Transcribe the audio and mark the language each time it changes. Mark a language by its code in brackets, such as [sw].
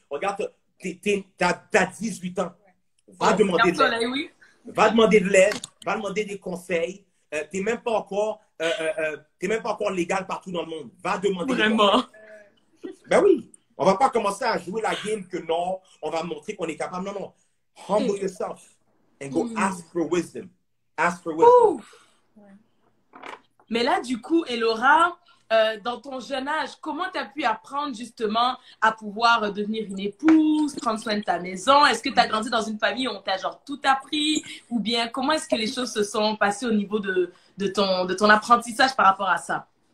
[fr] Regarde, t'as 18 ans. Va demander de l'aide. Oui. Va demander de l'aide. Va demander des conseils. Tu n'es même pas encore légal partout dans le monde. Va demander Vraiment. Ben oui. On ne va pas commencer à jouer la game que non, on va montrer qu'on est capable. Non, non. [en] Humble yourself and go ask for wisdom. Ask for wisdom. [fr] Mais là, du coup, Elora, dans ton jeune âge, comment tu as pu apprendre justement à pouvoir devenir une épouse, prendre soin de ta maison? Est-ce que tu as grandi dans une famille où on t'a genre tout appris? Ou bien comment est-ce que les choses se sont passées au niveau de ton apprentissage par rapport à ça?